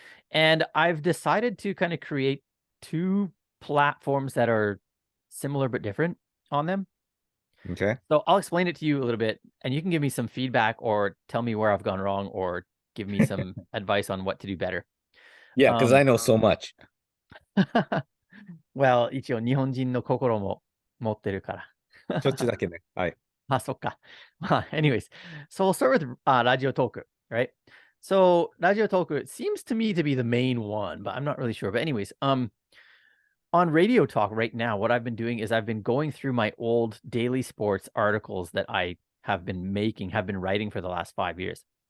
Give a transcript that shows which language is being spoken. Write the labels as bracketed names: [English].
[English] And I've decided to kind of create two platforms that are similar but different on them. Okay. So I'll explain it to you a little bit, and you can give me some feedback or tell me where I've gone wrong or give me some advice on what to do better. Yeah, because I know so much. [Japanese] Well, 一応日本人の心も持ってるから。ちょっとだけね。はい。そっか。 [English] Anyways, so we'll start with RadioTalk, right? So RadioTalk seems to me to be the main one, but I'm not really sure. But anyways, on Radio Talk right now, what I've been doing is I've been going through my old daily sports articles that I have been writing for the last 5 years.